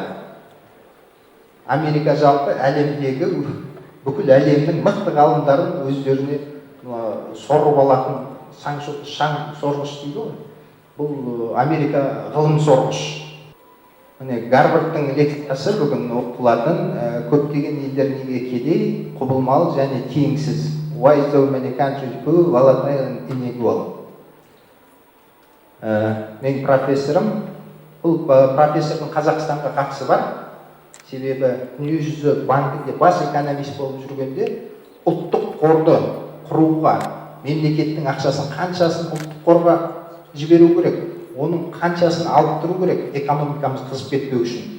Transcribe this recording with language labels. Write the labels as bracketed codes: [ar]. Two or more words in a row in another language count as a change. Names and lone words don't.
[kk] Америка жалпы әлемдегі бүкіл әлемнің мықты ғалымдарын өздеріне сорып алатын шаң сорғыш дейді ғой. Бұл Америка ғылым сорғыш. Міне Гарвардтың лекциясы бүгін оқылатын көптеген елдер неге кедей, құбылмалы және тиімсіз. [en] Why so many countries poor, volatile and unequal. [kk] Мен профессорым, бұл профессордың Қазақстанға қатысы бар. Себебі дүниежүзі банкінде бас экономист болып жүргенде ұлттық қорды құруға, мемлекеттің ақшасын қаншасын ұлттық қорға жіберу керек, оның қаншасын алып тұру керек, экономикамыз қызып кетпеу үшін.